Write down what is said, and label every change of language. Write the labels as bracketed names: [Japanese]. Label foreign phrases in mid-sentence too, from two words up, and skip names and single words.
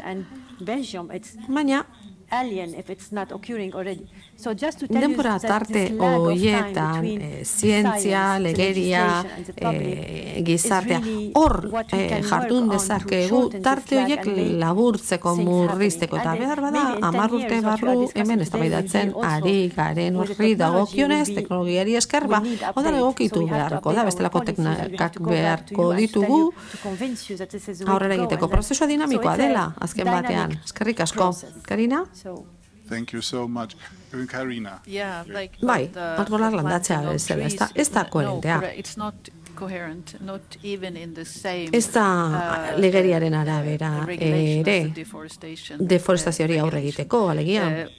[Basque] Baina, denbora tarte horietan zientzia, legeria, gizartea, hor jardun dezakegu tarte horiek laburtzeko, murrizteko, eta behar bada 10 urte barru hemen eztabaidatzen ari garen horri dagokionez teknologiari esker, odan egokitu beharko da, bestelako teknikak beharko ditugu aurrera egiteko. Prozesua dinamikoa dela, azken batean. Eskerrik asko. Karina? [English] Thank you so much. Karina. [Basque] Bai, arbolak landatzea bezala, ez da koherentea. Ez da legeriaren arabera ere deforestazioari aurre egiteko, alegia.